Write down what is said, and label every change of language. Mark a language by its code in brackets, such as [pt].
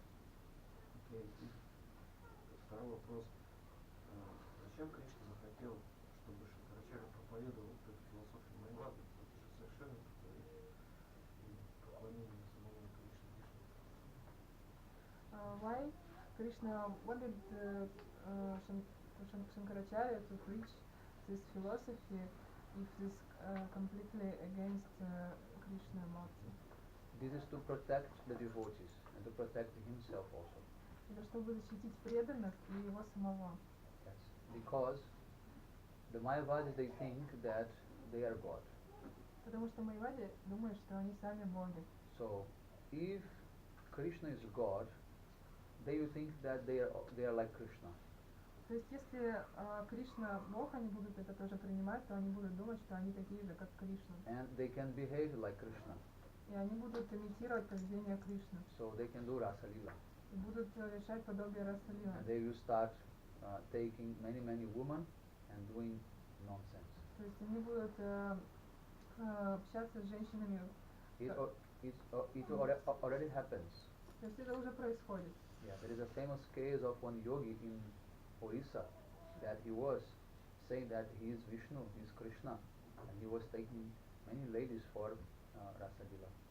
[ru] Okay. Второй вопрос. Зачем Кришна захотел, чтобы Шанкарачарья проповедовал вот эту философию Майявады? Это же совершенно поклонение самому Кришне. [en] Why Krishna wanted Shankaracharya to preach this philosophy if this completely against Krishna Murti? This is to protect the devotees and to protect himself also. [ru] Это чтобы защитить преданных и его самого. [en] Yes. Because the Mayavadis, they think that they are God. [ru] Потому что Майявади думают, что они сами боги. [en] So, if Krishna is God, they will think that they are like Krishna. [ru] То есть, если Кришна Бог, они будут это тоже принимать, то они будут думать, что они такие же, как Кришна. [en] And they can behave like Krishna. [ru] И они будут имитировать поведение Кришны. [en] So they can do Rasa Lila. [ru] И будут решать подобие Раса Лила. [en] And they will start taking many women and doing nonsense. [ru] То есть они будут общаться с женщинами. [en] It already happens. [ru] То есть это уже происходит. [en] Yeah, there is a famous case of one yogi in Orissa that he was saying that he is Vishnu, he is Krishna, and he was taking many ladies for Rasa Lila.